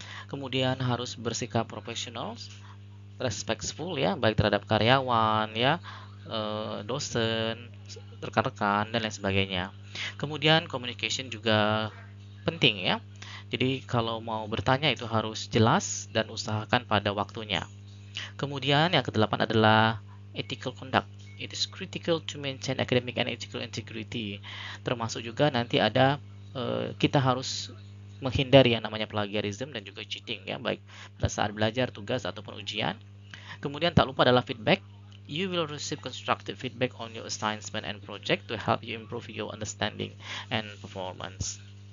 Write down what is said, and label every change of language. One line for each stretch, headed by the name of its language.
Indonesian: Kemudian harus bersikap profesional, respectful ya, baik terhadap karyawan ya, dosen, rekan-rekan dan lain sebagainya. Kemudian communication juga penting ya. Jadi kalau mau bertanya itu harus jelas dan usahakan pada waktunya. Kemudian yang kedelapan adalah ethical conduct.
English: It is critical to maintain academic and ethical integrity.
Indonesian: Termasuk juga nanti ada kita harus menghindari yang namanya plagiarism dan juga cheating ya, baik pada saat belajar, tugas ataupun ujian. Kemudian tak lupa adalah feedback.
English: You will receive constructive feedback on your assignment and project to help you improve your understanding and performance.